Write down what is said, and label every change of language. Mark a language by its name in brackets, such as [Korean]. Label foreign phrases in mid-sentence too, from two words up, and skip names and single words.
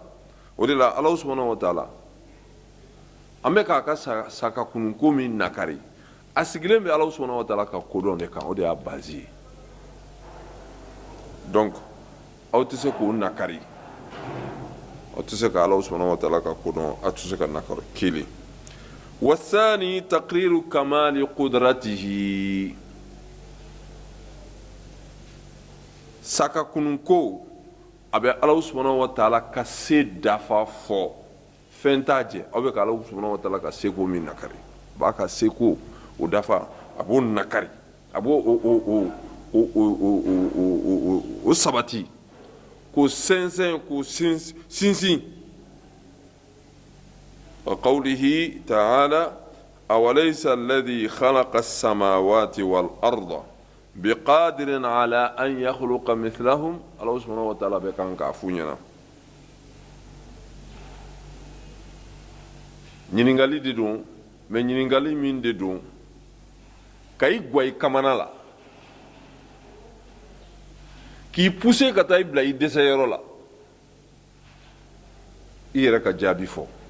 [Bambara] O de la [Arabic] الله سبحانه وتعالى [Bambara] an bɛ k'a ka saka kununko min nakari, a sigilen bɛ [Arabic] الله سبحانه وتعالى [Bambara] ka kodɔn de kan, o de y'a base ye. Donc aw tɛ se k'o nakari, aw tɛ se ka [Arabic] الله سبحانه وتعالى [Bambara] ka kodɔn, aw tɛ se ka nakari. Kelen. [Arabic] والثاني تقرير كمال قدرته, [Bambara] saka kununko a bɛ [Arabic] الله سبحانه وتعالى [Bambara] ka se dafa fɔ, fɛn t'a jɛ, aw bɛ ka [Arabic] الله سبحانه وتعالى [Bambara] ka seko min nakari, a b'a ka seko o dafa, a b'o nakari, a b'o o sabati, k'o sɛnsɛn, k'o sinsin. [Arabic] وقوله تعالى أوليس الذي خلق السماوات والأرض بقادر على أن يخلق مثلهم. الله سبحانه وتعالى [Bambara] bɛ kan k'a f'u ɲɛna. ɲininkali de don, mais ɲininkali min de don ka i gwa i kamana la, k'i pousser ka taa i bila i dɛsɛyɔrɔ la, i yɛrɛ ka jaabi fɔ.